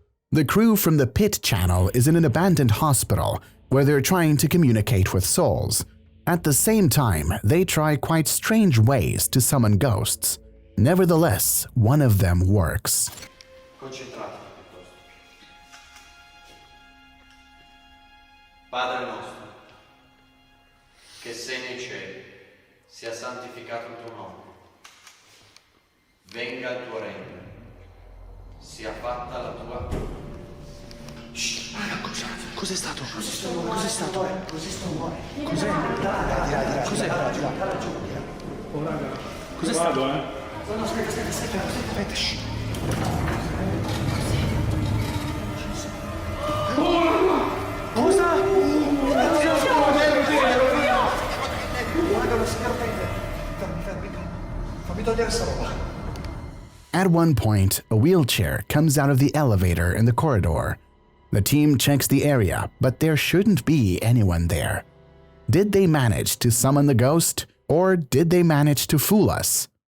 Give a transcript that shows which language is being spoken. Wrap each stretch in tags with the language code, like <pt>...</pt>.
<en>The crew from the Pit Channel is in an abandoned hospital where they're trying to communicate with souls. At the same time, they try quite strange ways to summon ghosts. Nevertheless, one of them works.</en> <it>Concentratevi piuttosto. Padre nostro, che sei nei cieli, sia santificato il tuo nome. Venga il tuo regno. Sia fatta la tua. Shh, cos'è stato? Cos'è stato? Cos'è? Cos'è? Cos'è stato? No, aspetta, shh. Cosa? Guarda, non si perde. Fammi togliere sta roba.</it> <en>At one point, a wheelchair comes out of the elevator in the corridor. The team checks the area, but there shouldn't be anyone there. Did they manage to summon the ghost, or did they manage to fool us?</en>